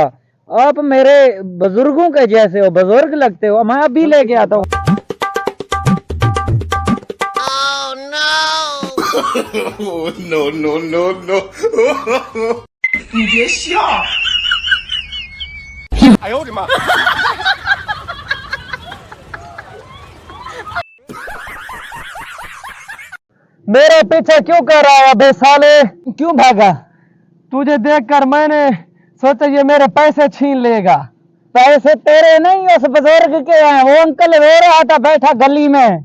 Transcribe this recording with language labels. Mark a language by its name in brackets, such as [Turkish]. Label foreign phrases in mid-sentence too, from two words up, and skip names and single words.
[Hindi] आप मेरे बुजुर्गों के जैसे हो, बुजुर्ग लगते हो, मैं अभी लेके आता हूँ। [English] no, no, no, no. [Chinese] 你别笑。哎呦我的妈！ [Hindi] मेरे पीछे क्यों कर रहा है अबे साले? क्यों भागा? तुझे देखकर मैंने सोचा ये मेरे पैसे छीन लेगा। पैसे तेरे नहीं, उस बुजुर्ग के हैं। वो अंकल रो रहा था बैठा गली में।